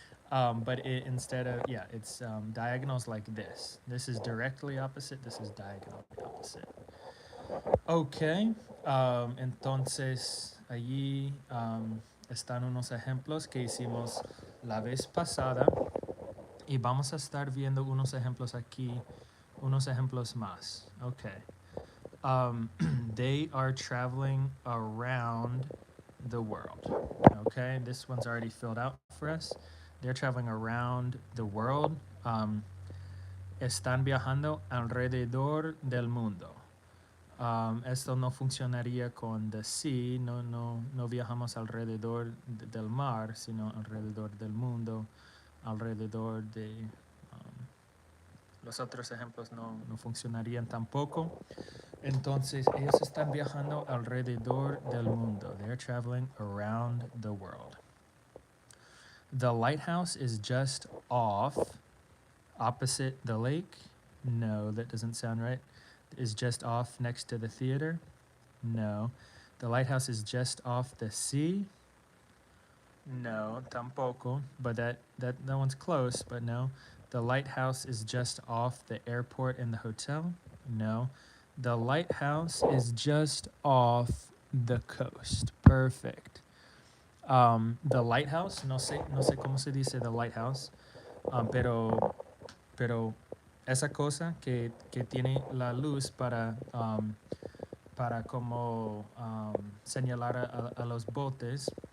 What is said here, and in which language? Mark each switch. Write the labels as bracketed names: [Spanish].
[English] But instead of, yeah, it's diagonals like this. This is directly opposite, this is diagonally opposite. [Spanish] Ok, entonces allí están unos ejemplos que hicimos la vez pasada y vamos a estar viendo unos ejemplos aquí, unos ejemplos más. Ok. [English] They are traveling around the world. Okay, this one's already filled out for us. They're traveling around the world. [Spanish] Están viajando alrededor del mundo. Esto no funcionaría con [English] the sea, [Spanish] no viajamos alrededor del mar, sino alrededor del mundo, alrededor de... los otros ejemplos no funcionarían tampoco. Entonces, ellos están viajando alrededor del mundo. [English] They're traveling around the world. The lighthouse is just off, opposite the lake. No, that doesn't sound right. Is just off next to the theater. No. The lighthouse is just off the sea. [Spanish] No, tampoco. [English] But that one's close, but no. The lighthouse is just off the airport and the hotel. No. The lighthouse is just off the coast. Perfect. [Spanish] The lighthouse, no sé cómo se dice the lighthouse, pero esa cosa que tiene la luz para como señalar a los botes.